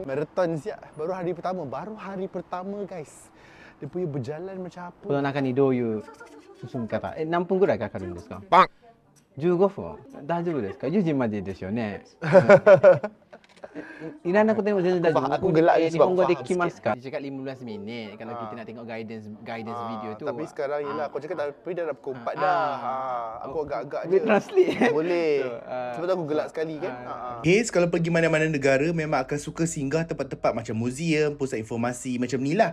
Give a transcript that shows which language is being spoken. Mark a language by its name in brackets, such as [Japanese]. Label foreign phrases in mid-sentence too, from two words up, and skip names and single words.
[Malay] Marathon siap. Baru hari pertama guys. Dia punya berjalan macam apa. [Japanese] この中にどういう進み方、何分ぐらいかかるんですか？15分。大丈夫ですか？10時までですよね。いらなくても全然大丈夫。 [Malay] Aku gelak ni sebab Nihongo faham [Japanese] できますか? [Malay] Dia cakap 15 minit kalau kita nak tengok guidance video tu. Tapi sekarang yelah, kau cakap tapi dah pukul 4 dah. Aku agak-agak je. Boleh translate. Boleh. Sebab tu aku gelak sekali kan. Haze kalau pergi mana-mana negara memang akan suka singgah tempat-tempat macam museum, pusat informasi macam ni lah.